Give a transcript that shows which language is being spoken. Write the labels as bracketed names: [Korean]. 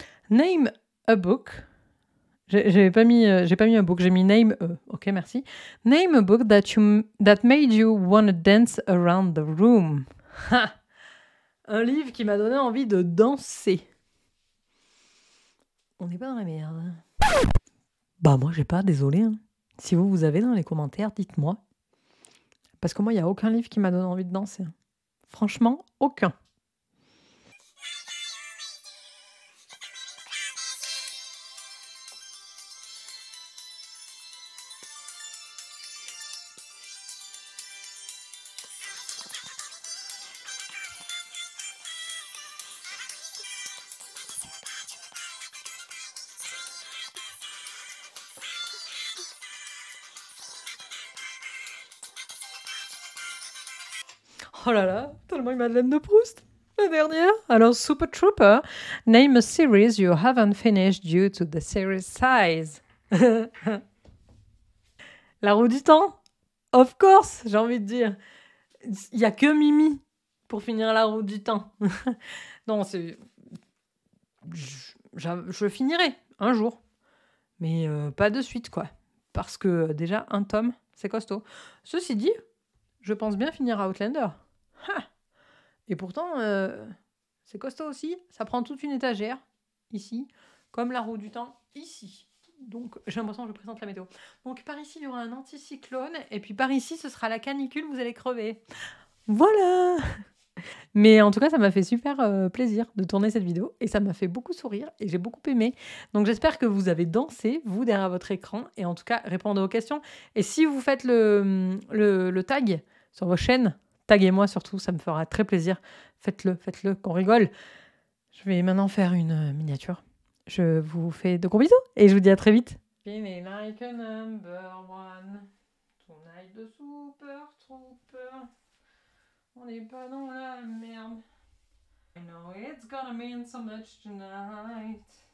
[English] Name a book. [French] J'ai pas mis un book, j'ai mis name. Ok, merci. [English] Name a book that made you wanna dance around the room. [French] Un livre qui m'a donné envie de danser. On n'est pas dans la merde. Bah moi j'ai pas, désolé. Hein. Si vous avez dans les commentaires, dites-moi. Parce que moi, il n'y a aucun livre qui m'a donné envie de danser. Franchement, aucun. Oh là là, tellement une Madeleine de Proust. La dernière. [English] Alors, Super Trooper, name a series you haven't finished due to the series size. [French] La roue du temps. [English] Of course, [French] j'ai envie de dire. Il n'y a que Mimi pour finir la roue du temps. Non, c'est... Je finirai un jour. Mais pas de suite, quoi. Parce que déjà, un tome, c'est costaud. Ceci dit, je pense bien finir Outlander. Ha. Et pourtant, c'est costaud aussi. Ça prend toute une étagère, ici, comme la roue du temps, ici. Donc, j'ai l'impression que je présente la météo. Donc, par ici, il y aura un anticyclone. Et puis, par ici, ce sera la canicule, vous allez crever. Voilà. Mais en tout cas, ça m'a fait super plaisir de tourner cette vidéo. Et ça m'a fait beaucoup sourire. Et j'ai beaucoup aimé. Donc, j'espère que vous avez dansé, vous, derrière votre écran. Et en tout cas, répondez aux questions. Et si vous faites le tag sur vos chaînes, taguez-moi surtout, ça me fera très plaisir. Faites-le, qu'on rigole. Je vais maintenant faire une miniature. Je vous fais de gros bisous et je vous dis à très vite. [English] Feeling like a number one. Tonight the super trooper. [French] On n'est pas dans la merde. [English] I know it's gonna mean so much tonight.